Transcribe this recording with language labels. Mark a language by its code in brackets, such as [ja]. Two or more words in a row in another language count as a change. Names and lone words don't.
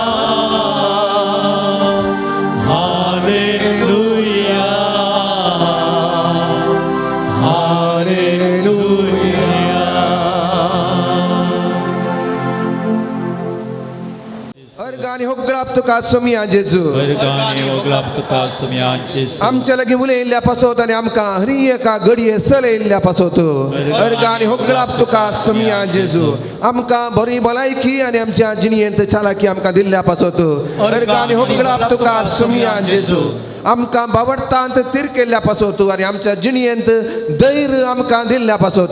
[kok] Organi hoglap tuka somia Jesu. Organi hoglap tuka somia Jesu. आमच्या लगी मुले इल्ल्या पासोत आणि आमका हरिये का घडिये सले इल्ल्या पासोत अर्गानी होगलाप तुका सोमिया जेजू आमका बरी भलायकी आणि आमच्या जिणयेंत चालाकी आमका दिल्ल्या पासोत अर्गानी होगलाप तुका सोमिया जेजू आमका बावडतांत तिर केल्ल्या पासोत आणि आमच्या जिणयेंत धैर्य आमका दिल्ल्या पासोत